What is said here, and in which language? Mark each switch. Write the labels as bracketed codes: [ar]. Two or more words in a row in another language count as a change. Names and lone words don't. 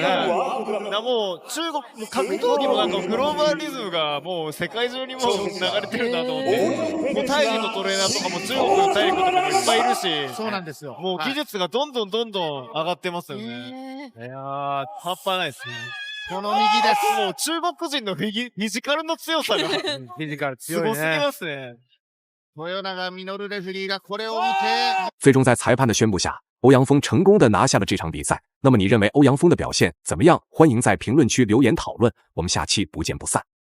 [ja] もう中国、格闘技もなんかグローバリズムがもう世界中にも流れてるなと思って、もうタイ人のトレーナーとかも中国の大陸とかもいっぱいいるし、そうなんですよ。もう技術がどんどん上がってますよね。いやー、半端ないですね。この右です。もう中国人のフィジカルの強さがフィジカル強いね。すごすぎますね。豊永稔レフェリーがこれを見て， [zh] 最终在裁判的宣布下，欧阳锋成功的拿下了这场比赛。那么你认为欧阳锋的表现怎么样？欢迎在评论区留言讨论，我们下期不见不散。